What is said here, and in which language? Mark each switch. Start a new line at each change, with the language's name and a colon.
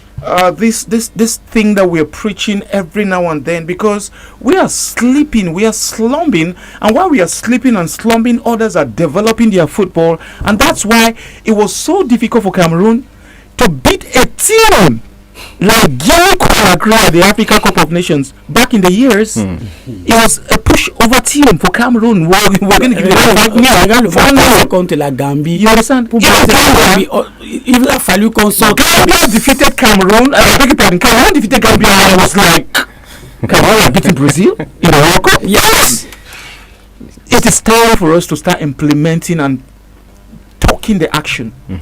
English: this thing that we're preaching every now and then, because we are sleeping, we are slumbing, and while we are sleeping and slumbing, others are developing their football, and that's why it was so difficult for Cameroon to beat a team like Guinea Conakry at the Africa Cup of Nations back in the years. It was a push-over team for Cameroon. We're going to give it
French: Regarde le match contre la Gambie.
English: You understand?
French: Il a fallu qu'on sorte.
English: Gambia defeated Cameroon. Cameroon defeated Gambia. And I was like, Cameroon beating Brazil in the World Cup? Yes. It is time for us to start implementing and talking the action.